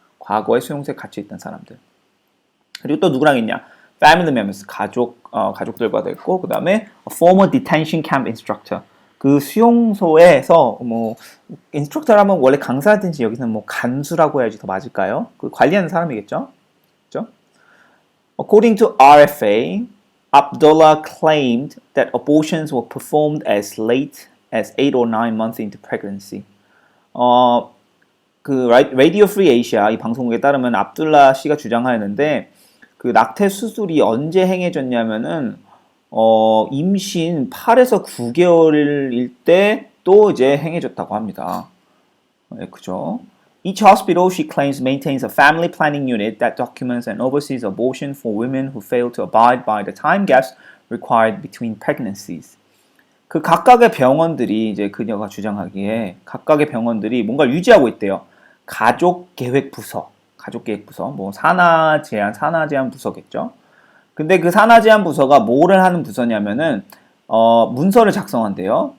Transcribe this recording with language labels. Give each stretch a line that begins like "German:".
Korean: 과거에 수용소에 갇혀 있던 사람들. 그리고 또 누구랑 있냐?
English: Family members
Korean: 가족들과도 있고 그 다음에
English: former detention camp instructor
Korean: 그 수용소에서 뭐 인스트럭터라면 원래 강사든지 여기서는 뭐 간수라고 해야지 더 맞을까요? 그 관리하는 사람이겠죠? 그렇죠?
English: According to RFA, Abdullah claimed that abortions were performed as late as 8 or 9 months into pregnancy.
Korean: 그 Radio Free Asia 이 방송국에 따르면 압둘라 씨가 주장하였는데 그 낙태 수술이 언제 행해졌냐면은 임신 8에서 9개월일 때 또 이제 행해졌다고 합니다. 네, 그죠?
English: Each hospital, she claims, maintains a family planning unit that documents and oversees abortion for women who fail to abide by the time gaps required between pregnancies.
Korean: 그 각각의 병원들이 이제 그녀가 주장하기에 각각의 병원들이 뭔가를 유지하고 있대요. 가족계획부서, 뭐 산하제한 부서겠죠. 근데 그 산하제한 부서가 뭐를 하는 부서냐면은 문서를 작성한대요.